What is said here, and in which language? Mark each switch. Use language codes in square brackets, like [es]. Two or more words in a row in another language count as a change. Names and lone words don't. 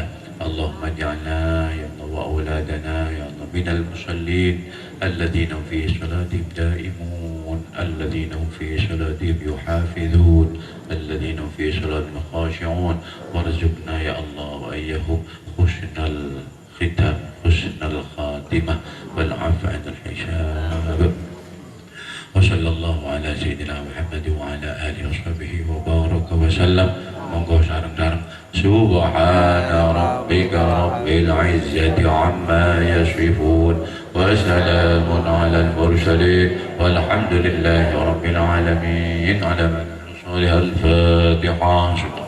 [ar] اللهم اجعلنا يا الله وأولادنا يا الله من المصلين الذين في صلاتهم دائمون، الذين هم في صلاتهم يحافظون، الذين هم في صلاتهم خاشعون. وارزقنا يا الله وإياهم حسن الختام، حسن الخاتمة، والعفو عند الحساب. وصلى الله على سيدنا محمد وعلى آله وصحبه وبارك وسلم. [jv] Monggo sareng-sareng [ar] سبحان ربك رب العزة عما يصفون وسلام على المرسلين والحمد لله رب العالمين. على من صالح الفاتحة.